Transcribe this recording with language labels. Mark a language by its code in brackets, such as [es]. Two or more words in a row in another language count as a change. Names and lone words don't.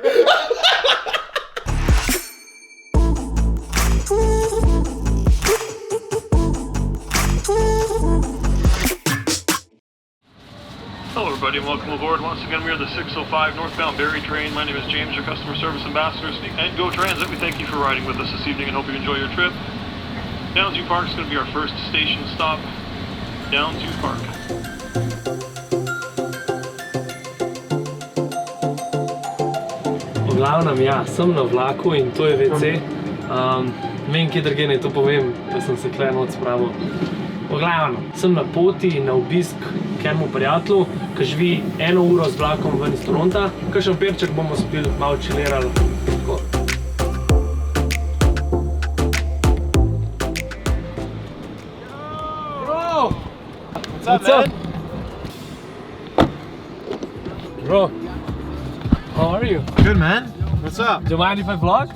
[en] Hello everybody and welcome aboard. Once again we are the 605 northbound Berry train. My name is James, your customer service ambassador and Go Transit. We thank you for riding with us this evening and hope you enjoy your trip. Downsview Park is going to be our first station stop. Downsview Park. [sl] V glavnem, ja, sem na vlaku in to je WC. Ne vem, kje drugje naj to povem, da sem se tukaj noč spravil. V glavnem, sem na poti na obisk k enemu prijatelju, ki živi 1 uro z vlakom ven iz Toronta. Kakšen perček bomo spili, malo čilirali. Tako. [en] Bro! What's up, man? Bro, how are you? Good, man. What's up? Do you mind if I vlog?